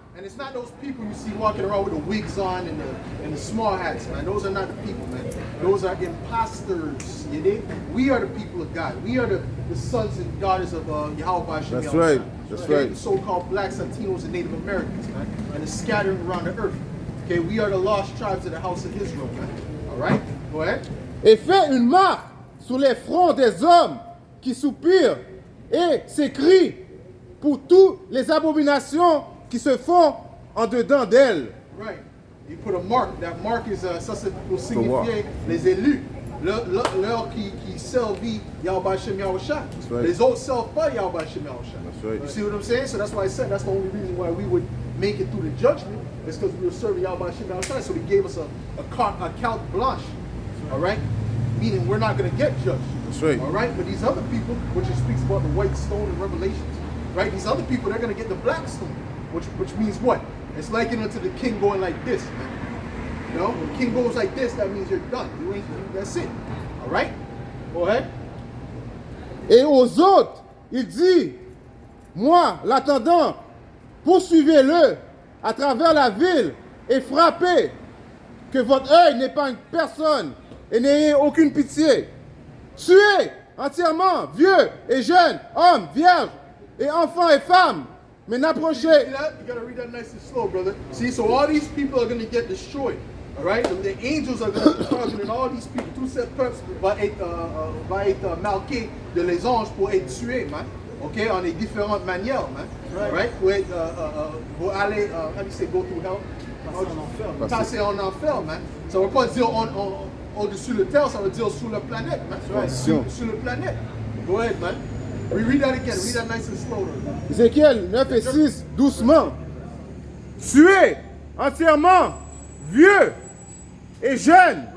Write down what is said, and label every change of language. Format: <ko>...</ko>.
<en>And it's not those people you see walking around with the wigs on and the small hats, man. Those are not the people, man. Those are imposters. You dig? We are the people of God. We are the sons and daughters of Yahweh Hashem. That's right. That's right. The so-called blacks, Latinos, and Native Americans, man. And it's scattered around the earth. Okay, we are the lost tribes of the house of Israel, man. All right? Go ahead.</en> <fr>Et fais une marque sur les fronts des hommes qui soupirent et s'écrient pour toutes les abominations qui se font en dedans d'elle.</fr> <en>Right. You put a mark. That mark is</en> <fr>ça c'est pour signifier les élus. L'heure qui servent Yahweh Hashem Yahushua.</fr> <en>Right.</en> <fr>Les autres servent pas Yahweh Hashem Yahushua.</fr> <en>That's right. You see what I'm saying? So that's why I said that's the only reason why we would make it through the judgment is because we were serving Yahweh Hashem Yahushua. So he gave us a carte blanche. All right? meaning we're not going to get judged. That's right. All right, but these other people, which it speaks about the white stone in Revelations, right? These other people, they're going to get the black stone, which means what? It's likened unto the king going like this, man. You know, when the king goes like this, that means you're done. That's it. All right? Go ahead.</en> <fr>Et aux autres, il dit, moi, l'attendant, poursuivez-le à travers la ville et frappez, que votre œil n'épargne personne et n'ayez aucune pitié. Tuez entièrement, vieux et jeunes, hommes, vierges et enfants et femmes. Mais n'approchez.</fr> <en>See that? You gotta read that nice and slow, brother. See, so all these people are gonna get destroyed. All right? The angels are gonna be targeting all these people.</en> <fr>Tout ce peuple va être marqué de les anges pour être tués, man. Ok? En des différentes manières, man.</fr> <en>Right?</en> <fr>Pour aller,</fr> <en>how do you say, go through hell?</en> <fr>Passer en enfer, man. Ça veut pas dire au-dessus de la terre, ça veut dire sur la planète, man. Sur la planète.</fr> <en>Go ahead, man. Read that again. Read that nice and slow.</en> <fr>Ézéchiel 9 et 6, doucement. Tuez entièrement, vieux et jeunes.</fr>